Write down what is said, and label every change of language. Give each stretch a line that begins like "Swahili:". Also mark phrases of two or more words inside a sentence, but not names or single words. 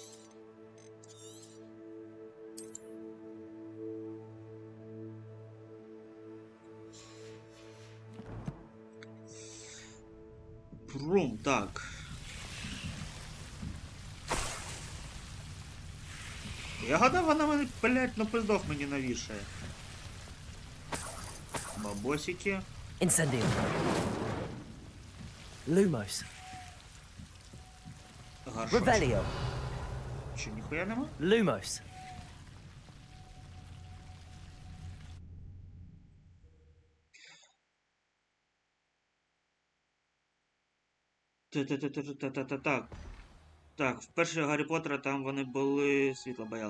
Ukrainian: Прум, так. Я гадав, вона мене, блять, на пиздов мені навішає. Бабосики.
English: Incendio. Lumos. Revelio.
Ukrainian: Че, ніхуя нема?
English: Lumos.
Ukrainian: Так, в першого Гаррі Поттера там вони були світло бояли.